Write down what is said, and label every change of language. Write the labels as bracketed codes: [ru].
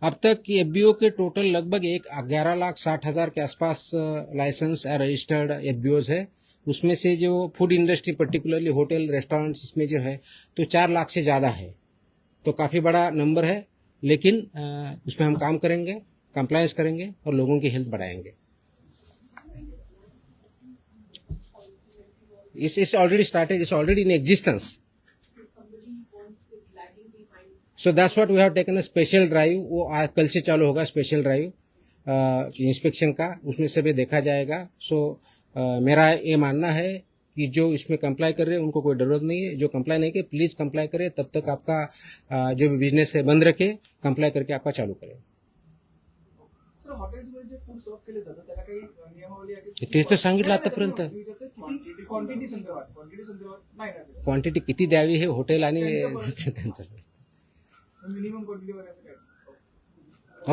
[hi] अब तक एफबीओ के टोटल लगभग 11,60,000 के आसपास लाइसेंस रजिस्टर्ड एफबीओज है। उसमें से जो food industry particularly hotel restaurants इसमें जो है तो 4 लाख से ज़्यादा है, तो काफ़ी बड़ा नंबर है। लेकिन उसमें हम काम करेंगे, कंप्लायंस करेंगे और लोगों की हेल्थ बढ़ाएंगे। [en] It's already started, it's already in existence. So that's what we have taken a special drive. [hi] वो कल से चालू होगा स्पेशल ड्राइव इंस्पेक्शन का, उसमें सभी देखा जाएगा। सो मेरा ये मानना है कि जो इसमें कंप्लाई कर रहे हैं उनको कोई जरूरत नहीं है। जो कंप्लाई नहीं करे प्लीज कंप्लाई करे, तब तक आपका जो भी बिजनेस है बंद रखे, कंप्लाई करके आपका चालू करें। [mr] सर हॉटेल्समध्ये जे फूड सर्व केले जातं त्याला काही नियमावली आहे की? तेच तर सांगितलं आतापर्यंत। क्वांटिटी संदर्भात नाही ना क्वांटिटी किती द्यावी हे हॉटेल आणि त्यांचं मिनिमम क्वांटिटी वगैरे असं काय?